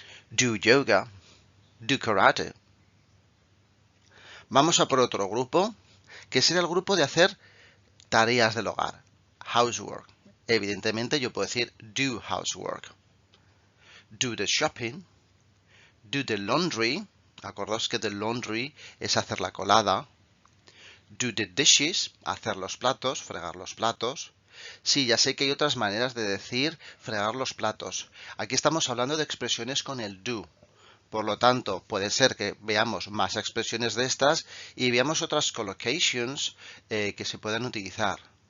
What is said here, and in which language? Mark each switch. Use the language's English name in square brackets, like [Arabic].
[English] Do yoga, do karate. [Spanish] Vamos a por otro grupo, que será el grupo de hacer tareas del hogar, [English] housework. [Spanish] Evidentemente yo puedo decir [English] do housework. Do the shopping, do the laundry. [Spanish] Acordaos que [English] the laundry [Spanish] es hacer la colada. [English] Do the dishes, [Spanish] hacer los platos, fregar los platos. Sí, ya sé que hay otras maneras de decir fregar los platos. Aquí estamos hablando de expresiones con el do. Por lo tanto, puede ser que veamos más expresiones de estas y veamos otras collocations que se puedan utilizar.